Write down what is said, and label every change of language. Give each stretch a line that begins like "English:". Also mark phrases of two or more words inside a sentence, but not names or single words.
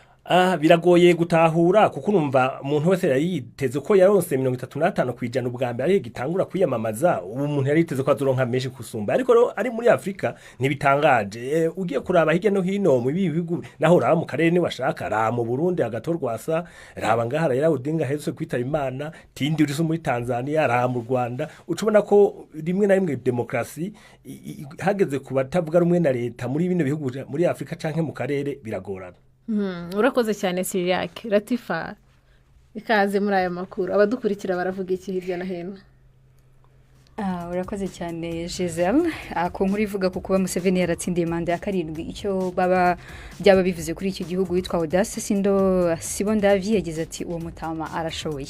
Rundi: biragoye gutahura kuko urumva umuntu wese yari yiteze ko yaronse 35% ubwa mbere ari gitangura kwiyamamaza ubu umuntu yari yiteze ko azoronka menshi kusumba ariko ari muri Afrika ntibitangaje ugiye kuraba hirya no hino mu bihugu naho raba mu karere ni washaka ra mu Burundi agatorwasa raba ngahara yara Odinga hetse kwitaba Imana tindi uri muri Tanzania ra mu Rwanda ucubona ko rimwe na rimwe demokrasi hageze kubatavuga rumwe na leta muri bino bihugu muri Afrika canke mu karere biragorana. Urakoze cyane Siriac Latifa ikaze muri aya makuru abadukurikira baravuga iki hirya na hino. Urakoze cyane Giselle ko nkuru ivuga ko kuba Museveni yaratsindiye manda ya 7 icyo byaba bivuze kuri iki gihugu witwa Audace Sibondavi yagize ati uwo mutama arashoboye.